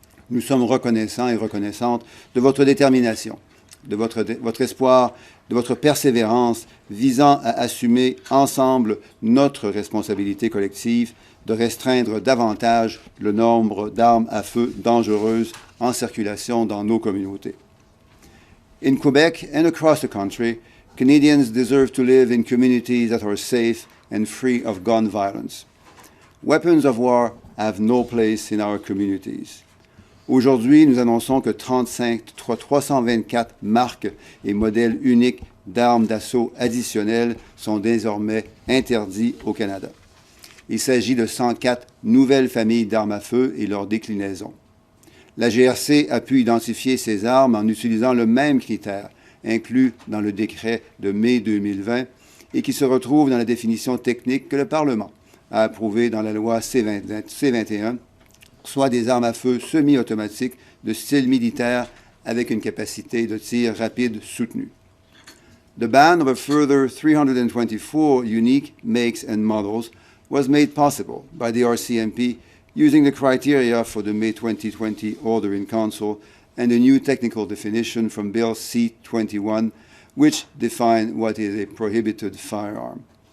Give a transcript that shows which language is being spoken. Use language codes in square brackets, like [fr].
[fr] Nous sommes reconnaissants et reconnaissantes de votre détermination, de votre espoir, de votre persévérance visant à assumer ensemble notre responsabilité collective de restreindre davantage le nombre d'armes à feu dangereuses en circulation dans nos communautés. [en] In Quebec and across the country, Canadians deserve to live in communities that are safe and free of gun violence. Weapons of war have no place in our communities. [fr] Aujourd'hui, nous annonçons que 324 marques et modèles uniques d'armes d'assaut additionnelles sont désormais interdits au Canada. Il s'agit de 104 nouvelles familles d'armes à feu et leurs déclinaisons. La GRC a pu identifier ces armes en utilisant le même critère inclus dans le décret de mai 2020 et qui se retrouve dans la définition technique que le Parlement a approuvée dans la loi C-21, soit des armes à feu semi-automatiques de style militaire avec une capacité de tir rapide soutenue. [en] The ban of a further 324 unique makes and models was made possible by the RCMP using the criteria for the May 2020 order in Council and a new technical definition from Bill C-21, which define what is a prohibited firearm.